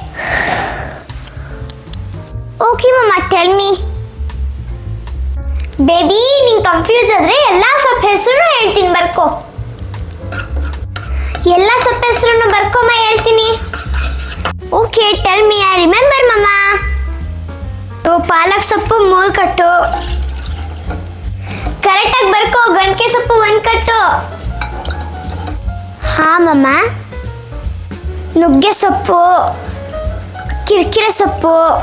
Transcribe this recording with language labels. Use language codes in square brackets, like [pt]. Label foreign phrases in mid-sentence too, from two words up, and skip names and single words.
[en] Okay mamma, tell me. [kn] ಬೇಬಿ, ನೀನು ಕನ್ಫ್ಯೂಸ್ ಆದರೆ ಎಲ್ಲ ಸೊಪ್ಪು ಹೆಸರು ಹೇಳ್ತೀನಿ, ಬರ್ಕೋ. ಎಲ್ಲ ಸೊಪ್ಪು ಹೆಸರನ್ನು ಬರ್ಕೊಮ್ಮ, ಹೇಳ್ತೀನಿ. [en] ಓಕೆ, Tell me. I remember mamma. [kn] ಪಾಲಕ್ ಸೊಪ್ಪು 3 ಕಟ್ಟು. ಕರೆಕ್ಟಾಗಿ ಬರ್ಕೋ. ಗಂಟೆ ಸೊಪ್ಪು 1 ಕಟ್ಟು. ಹಾ ಮಮ್ಮ. ನುಗ್ಗೆ ಸೊಪ್ಪು, ಕಿರ್ಕಿರೆ ಸೊಪ್ಪು.